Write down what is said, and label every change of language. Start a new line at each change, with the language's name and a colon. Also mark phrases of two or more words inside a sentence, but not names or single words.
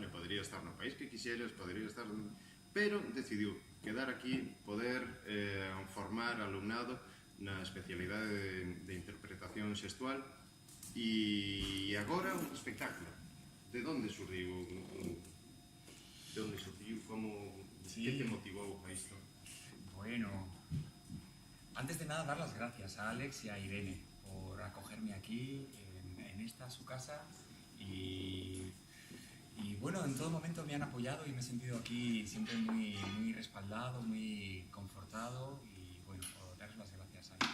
Galician: Podría estar no país que quixeras, podría estar... Pero decidiu quedar aquí, poder formar alumnado na especialidade de interpretación xestual. E agora un espectáculo. De onde surdiu? De onde surdiu? Como... Sí. ¿Qué te motivou a isto?
Spanish: Bueno, antes de nada dar las gracias a Alex y a Irene por acogerme aquí en esta su casa y bueno, en todo momento me han apoyado y me he sentido aquí siempre muy respaldado, muy confortado y bueno, por darles las gracias a Alex.